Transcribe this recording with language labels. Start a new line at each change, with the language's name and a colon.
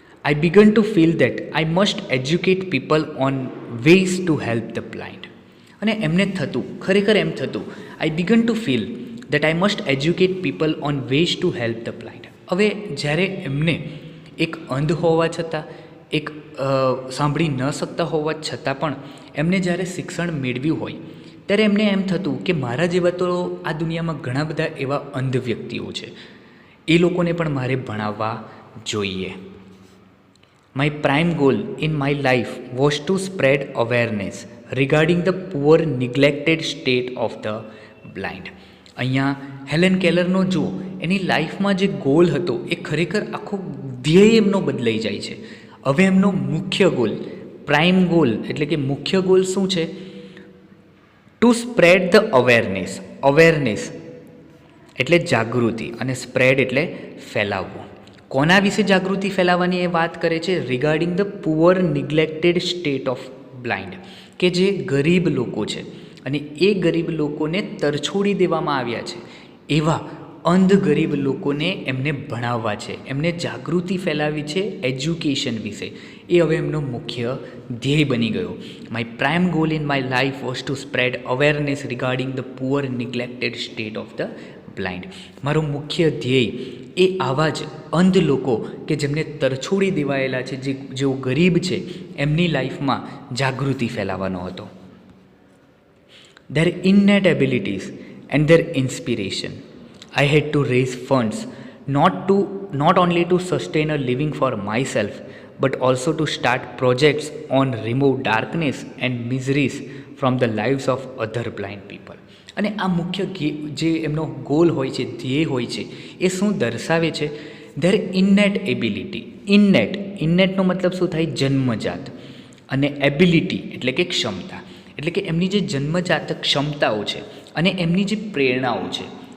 English: I began to feel that I must educate people on ways to help the blind.
Gujarati: અને એમને ખરેખર એમ થતું,
English: I began to feel that I must educate people on ways to help the blind.
Gujarati: હવે જ્યારે એમને એક અંધ હોવા છતાં, એક સાંભળી ન શકતા હોવા છતાં પણ એમને જ્યારે શિક્ષણ મેળવ્યું હોય ત્યારે એમને એમ થતું કે મારા જેવા તો આ દુનિયામાં ઘણા બધા એવા અંધ વ્યક્તિઓ છે, એ લોકોને પણ મારે ભણાવવા જોઈએ.
English: My prime goal in my life was to spread awareness regarding the poor neglected state of the blind.
Gujarati: અહીંયા હેલન કેલરનો જો એની લાઈફમાં જે ગોલ હતો એ ખરેખર આખો ધ્યેય એમનો બદલાઈ જાય છે. હવે એમનો મુખ્ય ગોલ, પ્રાઇમ ગોલ એટલે કે મુખ્ય ગોલ શું છે?
English: to spread the awareness
Gujarati: એટલે જાગૃતિ અને સ્પ્રેડ એટલે ફેલાવવું. કોના વિશે જાગૃતિ ફેલાવવાની એ વાત કરે છે?
English: regarding the poor neglected state of blind,
Gujarati: કે જે ગરીબ લોકો છે અને એ ગરીબ લોકોને તરછોડી દેવામાં આવ્યા છે એવા અંધ ગરીબ લોકોને એમને ભણાવવા છે, એમને જાગૃતિ ફેલાવી છે એજ્યુકેશન વિશે. એ હવે એમનો મુખ્ય ધ્યેય બની ગયો.
English: My prime goal in my life was to spread awareness regarding the poor neglected state of the blind.
Gujarati: મારો મુખ્ય ધ્યેય એ આવા જ અંધ લોકો કે જેમને તરછોડી દેવાયેલા છે, જેઓ ગરીબ છે, એમની લાઈફમાં જાગૃતિ ફેલાવવાનો હતો.
English: Their innate abilities and their inspiration. I had to raise funds not only to sustain a living for myself but also to start projects on remove darkness and miseries from the lives of other blind people.
Gujarati: અને આ મુખ્ય જે એમનો goal હોય છે, ધ્યેય હોય છે, એ શું દર્શાવે છે?
English: There innate ability.
Gujarati: ઇન્નેટનો મતલબ શું થાય? જન્મજાત. અને એબિલિટી એટલે કે ક્ષમતા. એટલે કે એમની જે જન્મજાત ક્ષમતાઓ છે અને એમની જે પ્રેરણાઓ છે.